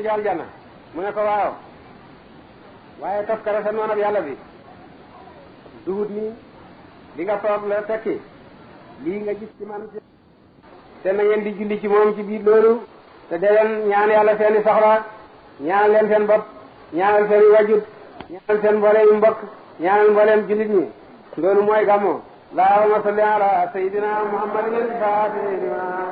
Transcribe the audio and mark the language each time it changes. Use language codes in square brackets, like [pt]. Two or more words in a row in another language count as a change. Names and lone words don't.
[wo] ci aljanna mu ne ko waaw waaye toskare sa noonab yàlla bi duhut ni li nga toog la tekki lii nga gis ci man te na ngeen di julli ci moom ci biir loolu te dee leen ñaan yàlla seeni soxla ñaanal leen seen bopp ñaanal seen wajut ñaanal seen mbooleem mbokk ñaanal mbooleem jullit ñi loolu mooy gàmmu [ar] اللهم صل على سيدنا محمد الفاتح لما